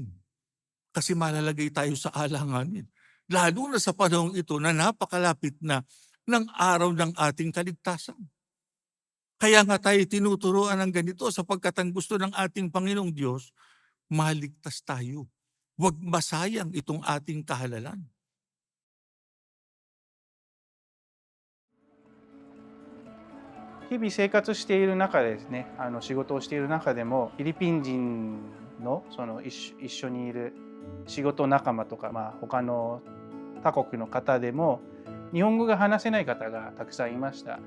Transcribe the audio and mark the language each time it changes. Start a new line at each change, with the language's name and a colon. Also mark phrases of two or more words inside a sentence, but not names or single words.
Filipino: Kasi malalagay tayo sa alanganin. Lalo na sa panahong ito na napakalapit na ng araw ng ating kaligtasan. Kaya nga tayo tinuturuan ng ganito sapagkat ang gusto ng ating Panginoong Diyos, maligtas tayo. Huwag masayang itong ating kahalalan.
Japanese: 日々生活している中でですね、仕事をしている中でも、フィリピン人の一緒にいる仕事仲間とか、他の他国の方でも、日本語が話せない方がたくさんいました。